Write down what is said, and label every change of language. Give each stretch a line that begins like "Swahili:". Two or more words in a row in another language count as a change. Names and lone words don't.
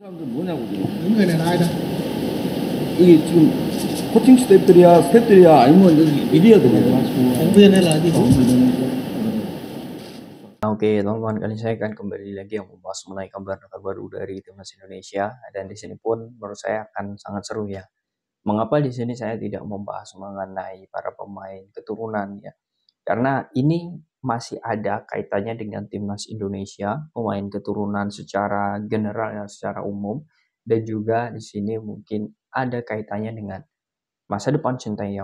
Korean: 사람들 뭐냐고 지금. 연구해낸 아이다. 이게 지금 코칭 스태프들이야 아니면 여기 미디어들이야. 연구해낸 아이디.
Indonesian: Oke teman-teman, kali ini saya akan kembali lagi yang membahas mengenai kabar terbaru dari timnas Indonesia, dan di sini pun menurut saya akan sangat seru ya. Mengapa di sini saya tidak membahas mengenai para pemain keturunan ya? Karena ini masih ada kaitannya dengan timnas Indonesia, pemain keturunan secara general ya, secara umum, dan juga di sini mungkin ada kaitannya dengan masa depan Sinteyong.